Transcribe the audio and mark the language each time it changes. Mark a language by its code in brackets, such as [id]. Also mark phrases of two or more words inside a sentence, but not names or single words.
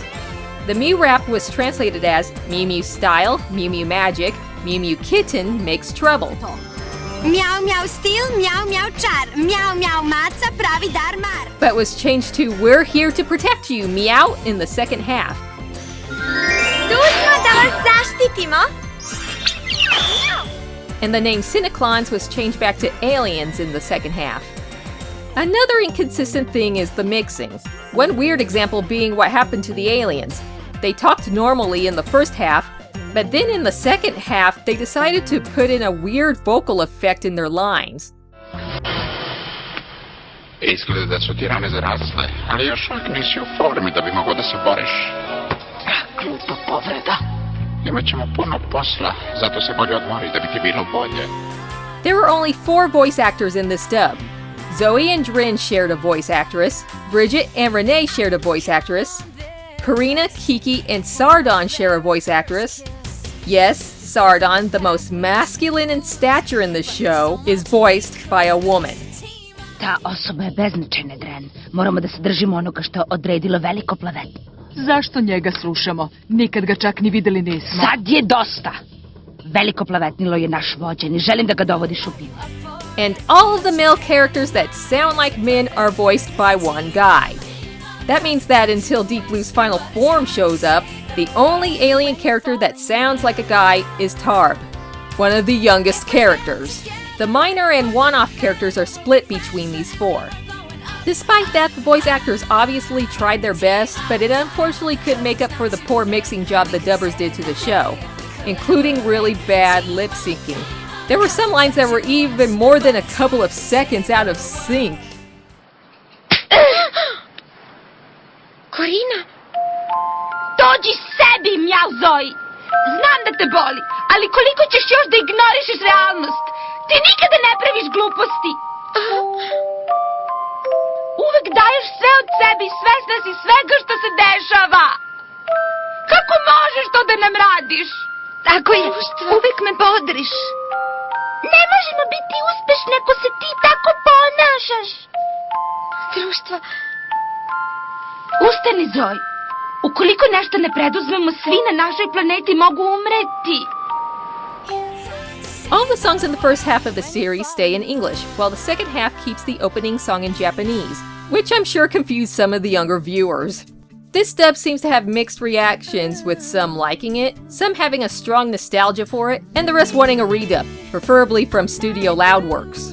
[en] The Mew rap was translated as Mew Mew Style, Mew Mew Magic, Mew Mew Kitten Makes Trouble. [sr] Meow meow stil, meow meow čar, meow meow maca pravi dar mar. [en] But was changed to We're Here to Protect You, Meow in the second half. [sr] Tu smo da vas zaštitimo. [en] And the name Cineclons was changed back to Aliens in the second half. Another inconsistent thing is the mixing. One weird example being what happened to the aliens. They talked normally in the first half, but then in the second half they decided to put in a weird vocal effect in their lines. [sr] Izgleda da su ti rane zarasle, ali još uvijek nisi u formi da bi mogao da se boriš. Glupa povreda. Imat ćemo puno posla, zato se bolje odmori da bi ti bilo bolje. [en] There were only 4 voice actors in this dub. Zoe and Drin shared a voice actress, Bridget and Renee shared a voice actress, Karina, Kiki, and Sardon share a voice actress. Yes, Sardon, the most masculine in stature in the show, is voiced by a woman. [sr] Ta osoba je beznačajna, Dren. Moramo da se držimo onoga što je odredilo veliko plavet. Zašto njega slušamo? Nikad ga čak ni videli nismo. Sad je dosta! Veliko plavetnilo je naš vođen i želim da ga dovodiš u pivo. [en] And all of the male characters that sound like men are voiced by one guy. That means that until Deep Blue's final form shows up, the only alien character that sounds like a guy is Tarb, one of the youngest characters. The minor and one-off characters are split between these 4. Despite that, the voice actors obviously tried their best, but it unfortunately couldn't make up for the poor mixing job the dubbers did to the show, including really bad lip syncing. There were some lines that were even more than a couple of seconds out of sync. [sr] Korina! Dođi sebi, mjav Zoji! Znam da te boli, ali koliko ćeš još da ignorišeš realnost? Ti nikada ne praviš gluposti! Uvek daješ sve od sebe i svesna si svega što se dešava! Kako možeš to da nam radiš? Tako je, uvek me bodriš. Ne možemo biti uspešni ako se ti tako ponašaš! Društvo. Ustani, Zoji! Ukoliko nešto ne preduzmemo, svi na našoj planeti mogu umreti. [en] All the songs in the first half of the series stay in English, while the second half keeps the opening song in Japanese, which I'm sure confused some of the younger viewers. This dub seems to have mixed reactions, with some liking it, some having a strong nostalgia for it, and the rest wanting a redub, preferably from Studio Loudworks.